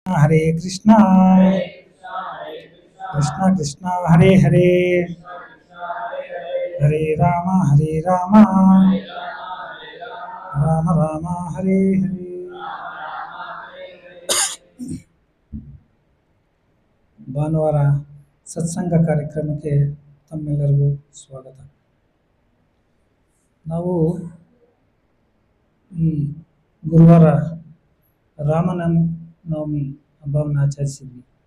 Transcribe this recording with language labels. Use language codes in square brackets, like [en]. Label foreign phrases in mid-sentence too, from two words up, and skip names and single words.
[hi] हरे कृष्णा कृष्णा कृष्णा हरे हरे हरे राम राम राम हरे हरे. [kn] ಭಾನುವಾರ ಸತ್ಸಂಗ ಕಾರ್ಯಕ್ರಮಕ್ಕೆ ತಮ್ಮೆಲ್ಲರಿಗೂ ಸ್ವಾಗತ. ನಾವು ಈ ಗುರುವಾರ ರಾಮನವಮಿ ಹಬ್ಬವನ್ನು ಆಚರಿಸಿದ್ವಿ.